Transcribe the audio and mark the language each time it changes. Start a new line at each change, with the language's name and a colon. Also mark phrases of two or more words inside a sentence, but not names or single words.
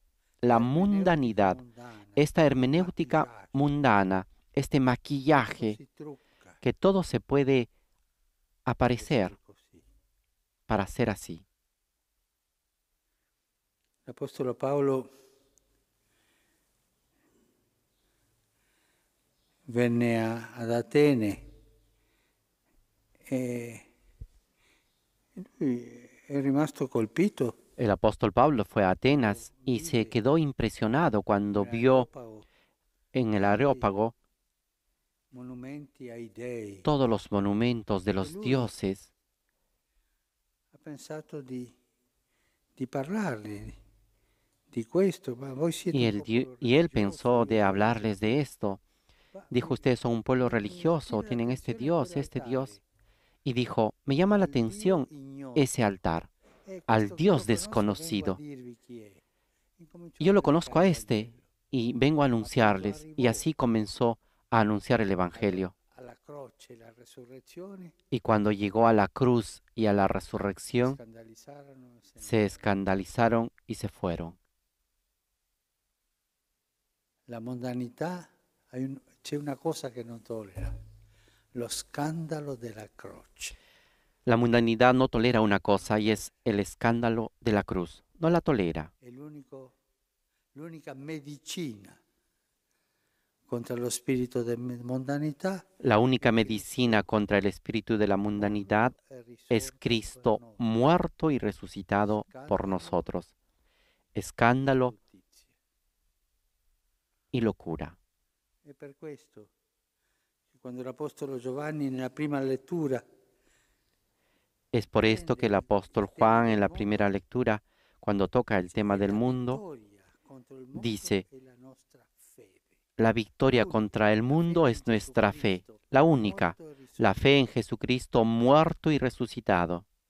Spanish: La mundanidad, esta hermenéutica mundana, este maquillaje, que todo se puede aparecer para ser así.
Italian: L'Apostolo Paolo venne ad Atene e lui è rimasto colpito.
Spanish: El apóstol Pablo fue a Atenas y se quedó impresionado cuando vio
Italian: Nell'Areopago
Spanish: en el Areópago
Italian: monumenti ai dei.
Spanish: todos los monumentos de los dioses.
Italian: Ha pensato di parlargli di questo, ma voi siete
Spanish: Y
Italian: un
Spanish: él,
Italian: popolo
Spanish: y él
Italian: religioso,
Spanish: pensó de
Italian: io
Spanish: hablarles de esto.
Italian: ma
Spanish: Dijo, ustedes son un pueblo religioso,
Italian: tiene
Spanish: tienen este
Italian: l'attenzione a
Spanish: Dios, este
Italian: quell'altare.
Spanish: Dios. Y dijo, me llama la
Italian: Al Dio
Spanish: atención
Italian: ignoto.
Spanish: ese altar, al
Italian: Questo che
Spanish: Dios
Italian: io conosco, vengo a
Spanish: desconocido.
Italian: dirvi chi è. Incominciò
Spanish: Y yo lo
Italian: a
Spanish: conozco a
Italian: predicare il
Spanish: este
Italian: Vangelo.
Spanish: y vengo a anunciarles. Y así comenzó a anunciar el Evangelio.
Italian: Alla croce, la resurrezione,
Spanish: Y cuando llegó a la cruz y a la resurrección,
Italian: scandalizzarono,
Spanish: se escandalizaron y se fueron.
Italian: La mondanità, c'è una cosa che non tollera, lo scandalo della croce.
Spanish: La mundanidad no tolera una cosa y es el escándalo de la cruz. No la tolera.
Italian: È l'unica medicina contro lo spirito di mondanità.
Spanish: La única medicina contra el espíritu de la mundanidad es Cristo muerto y resucitado por nosotros. Escándalo y locura.
Italian: È per questo che quando l'Apostolo Giovanni nella prima lettura
Spanish: Es por esto que el apóstol Juan en la primera lectura, cuando toca el tema del mundo, dice, la victoria contra el mundo es nuestra fe, la única, la fe en Jesucristo muerto y resucitado.